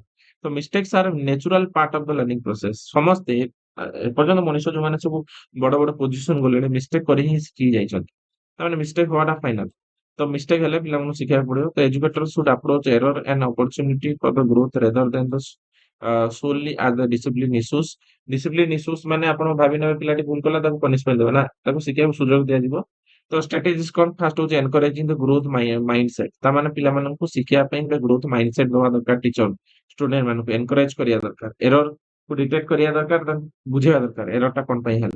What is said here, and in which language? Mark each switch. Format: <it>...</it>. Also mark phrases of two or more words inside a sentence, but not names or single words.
<or>ତ</or> <en>mistakes are natural part of the learning process.</en> <or>ସମସ୍ତେ ଏପର୍ଯ୍ୟନ୍ତ ମଣିଷ ଯୋଉମାନେ ସବୁ ବଡ ବଡ ପୋଜିସନ ଗଲେଣି, ମିଷ୍ଟେକ କରି ହିଁ ଶିଖି ଯାଇଛନ୍ତି। ତାମାନେ ମିଷ୍ଟେକ ହବାଟା ଫାଇନାଲ। ତ ମିଷ୍ଟେକ ହେଲେ ପିଲାମାନଙ୍କୁ ଶିଖିବାକୁ ପଡିବ।</or> <en>ତ educator should approach error and opportunity for the growth rather than the solely as the discipline issues। discipline issues</en> <or>ମାନେ ଆପଣ ଭାବି ନେବେ ପିଲାଟି ଭୁଲ କଲା ତାକୁ ପନିଶମେଣ୍ଟ ଦେବେ ନା, ତାକୁ ଶିଖିବାକୁ ସୁଯୋଗ ଦିଆଯିବ। ତ ଷ୍ଟ୍ରାଟେଜିସ୍ କଣ? ଫାର୍ଷ୍ଟ ହଉଛି</or> <en>encouraging the growth mind set.</en> <or>ତାମାନେ ପିଲାମାନଙ୍କୁ ଶିଖିବା ପାଇଁ ଗୋଟେ</or> <en>growth mind set</en> <or>ଦବା ଦରକାର।</or> <en>teacher student</en> <or>ମାନଙ୍କୁ ଏନକରେଜ କରିବା ଦରକାର, ଏରର କୁ ଡିଟେକ୍ଟ କରିବା ଦରକାର, ତାଙ୍କୁ ବୁଝେଇବା ଦରକାର ଏରର ଟା କଣ ପାଇଁ ହେଲା।</or>